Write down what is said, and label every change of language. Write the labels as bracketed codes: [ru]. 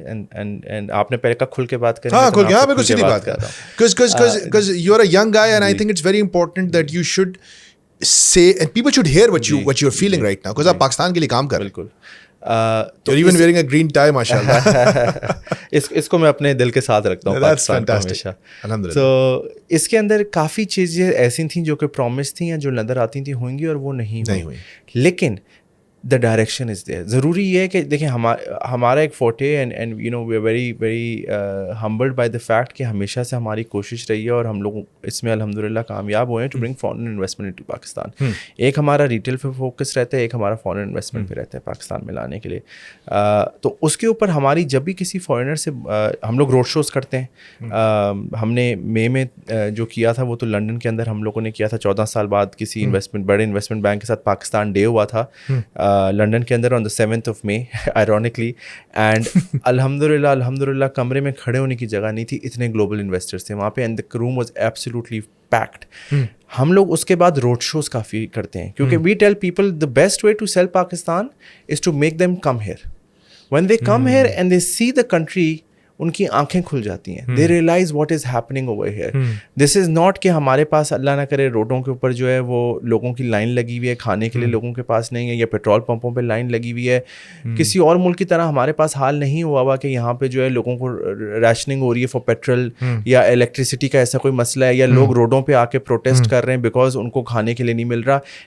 [ur] And آپ نے پہلے کا کھل کے بات کری. ہاں کھل کے, ہاں بالکل سیدھی بات کر رہا ہوں. [en] because you are a young guy and I think it's very important that you should say and people should hear what you're feeling right now because [ur] آپ پاکستان کے لیے کام کر رہے ہیں. بالکل. [en] You're even wearing a green tie, ماشاءاللہ. [ur] اس کو میں اپنے دل کے ساتھ رکھتا ہوں پاکستان کو ہمیشہ. تو اس کے اندر کافی چیزیں ایسی تھیں جو کہ پرومس تھیں یا جو نظر آتی تھیں ہوئیں گی اور وہ نہیں ہوئی. [en] لیکن the direction is there. [ur] ضروری یہ ہے کہ دیکھیں ہمارا ایک forte [en] and you know we are very very humbled by the fact [ur] کہ ہمیشہ سے ہماری کوشش رہی ہے اور ہم لوگ اس میں الحمدللہ کامیاب ہوئے ہیں [en] To bring foreign investment into Pakistan. [ur] ایک ہمارا ریٹیل پہ فوکس رہتا ہے, ایک ہمارا فارن انویسٹمنٹ پہ رہتا ہے پاکستان میں لانے کے لیے. تو اس کے اوپر ہماری جب بھی کسی فارنر سے ہم لوگ روڈ شوز کرتے ہیں. ہم نے مئی میں جو کیا تھا وہ تو لنڈن کے اندر ہم لوگوں نے کیا تھا 14 سال بعد کسی بڑے انویسٹمنٹ بینک کے ساتھ پاکستان ڈے ہوا تھا لنڈن کے اندر [en] On the 7th of May ironically. [ur] And الحمدللہ کمرے میں کھڑے ہونے کی جگہ نہیں تھی, اتنے گلوبل انویسٹرس تھے وہاں پہ [en] And the room was absolutely packed. [ur] ہم لوگ اس کے بعد روڈ شوز کافی کرتے ہیں کیونکہ [en] We tell people the best way to sell Pakistan is to make them come here. When they come here and they see the country, [ur] ان کی آنکھیں کھل جاتی ہیں. [en] They realise what is happening over here. This is not [ur] کہ ہمارے پاس اللہ نہ کرے روڈوں کے اوپر جو ہے وہ لوگوں کی لائن لگی ہوئی ہے, کھانے کے لیے لوگوں کے پاس نہیں ہے, یا پیٹرول پمپوں پہ لائن لگی ہوئی ہے. کسی اور ملک کی طرح ہمارے پاس حال نہیں ہوا کہ یہاں پہ جو ہے لوگوں کو ریشننگ ہو رہی ہے فار پیٹرول یا الیکٹریسٹی کا ایسا کوئی مسئلہ ہے, یا لوگ روڈوں پہ آ کے پروٹیسٹ کر رہے ہیں بیکاز ان کو کھانے کے لیے نہیں مل رہا.